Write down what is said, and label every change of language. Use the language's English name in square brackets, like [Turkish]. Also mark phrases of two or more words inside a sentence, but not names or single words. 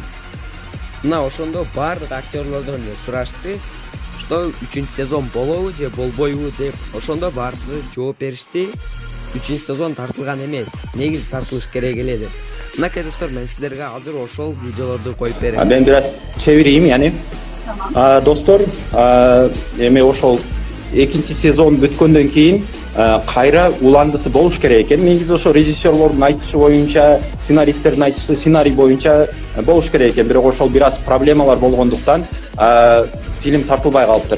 [Kyrgyz] Мына ошондо бардык актерлордон сурашты, что үчүнчү сезон болобу же болбойбу деп. Ошондо баарысы жооп беришти. Үчүнчү сезон тартылган эмес, негизи тартылыш керек эле деп. Мынакей достор, мен сиздерге азыр ошол видеолорду коюп берем. [Turkish] Ben biraz çevireyim yani. Dostlar, [Kyrgyz] эми ошол экинчи сезон бүткөндөн кийин кайра уландысы болуш керек экен. Негизи ошо режиссерлордун айтышы боюнча, сценаристтердин айтышы сценарий боюнча болуш керек экен. Бирок ошол бир аз проблемалар болгондуктан фильм тартылбай калыптыр.